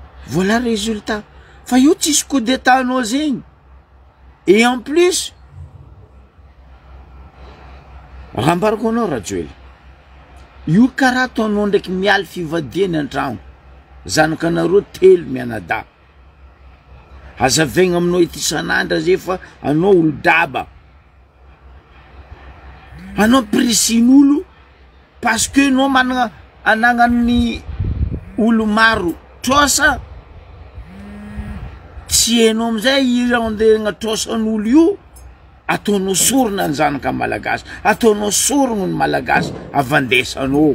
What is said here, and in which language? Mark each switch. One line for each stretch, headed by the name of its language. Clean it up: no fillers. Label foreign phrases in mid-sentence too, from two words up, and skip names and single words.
French: Voilà le résultat.
Malagasy: Fa io tsisy
French: coup d'état
Malagasy: anao zegny.
French: Et en plus,
Malagasy: raha ambarako anao Rajoely, io karaha ataonao ndraiky mialy fivadiana an-tragno, zanakanareo telo mianadahy. Hazavaigna aminao ity isan'andra zay fa anao olo-daba. Anao presin'olo
French: parce que
Malagasy: anao manana anagnan'ny olo maro trosa. Tsy hainao amizay io andeha agnatrosan'olo io, ataonao sorona ny zanaka malagasy, ataonao sorona ny malagasy, avandesanao.